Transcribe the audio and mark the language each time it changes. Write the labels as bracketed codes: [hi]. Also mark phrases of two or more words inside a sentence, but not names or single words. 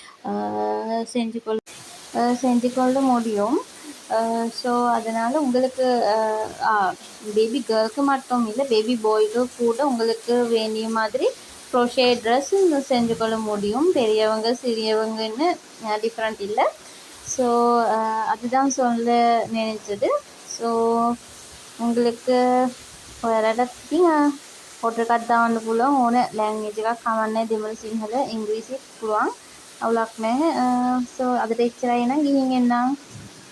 [ta] செஞ்சு கொள்ள முடியும் ஸோ அதனால் உங்களுக்கு [en] baby girlukku [ta] மட்டும் இல்லை [en] baby boykku [ta] கூட உங்களுக்கு வேண்டிய மாதிரி [en] crochet dress [ta] செஞ்சு கொள்ள முடியும் பெரியவங்க சிறியவங்கன்னு டிஃப்ரெண்ட் இல்லை ஸோ அதுதான் சொல்ல நினைச்சது ஸோ உங்களுக்கு [si] වැරැද්දක් ඕඩර් එකක් දාන්න පුළුවන් ඕන ලැන්ග්වේජ් එකක් කමන්නේ දෙමළ සිංහල ඉංග්‍රීසි පුළුවන් අවුලක් නැහැ සෝ අදට එච්චරයි නම් ගිහින් එන්නම්